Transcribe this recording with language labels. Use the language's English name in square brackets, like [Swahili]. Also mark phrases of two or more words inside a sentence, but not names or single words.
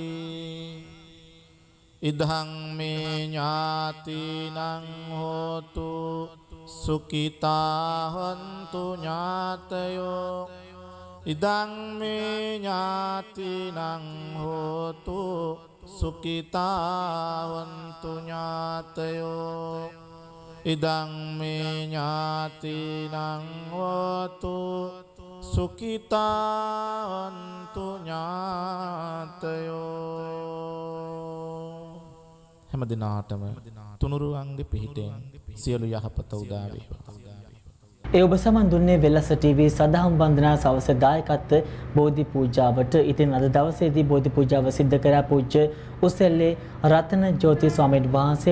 [Pali] ඉදං මේ ඥාතිනං හෝතු සුඛිතා හොන්තු ඥාතයෝ ඉදං මේ ඥාතිනං හෝතු සුඛිතා හොන්තු ඥාතයෝ ඉදං මේ ඥාතිනං හෝතු සුඛිතා හොන්තු [Sinhala] ඥාතයෝ හැම දිනාටම තුනුරුවන්ගේ පිහිටෙන් සියලු යහපත උදා වේවා. ඒ ඔබ සමන් දුන්නේ වෙලස ටීවී සදහම් වන්දනා සවස දායකත්ව බෝධි පූජාවට. ඉතින් අද දවසේදී බෝධි පූජාව සිද්ධ කරා පූජ්‍ය උසෙල්ලේ රතන ජෝති ස්වාමීන් වහන්සේ.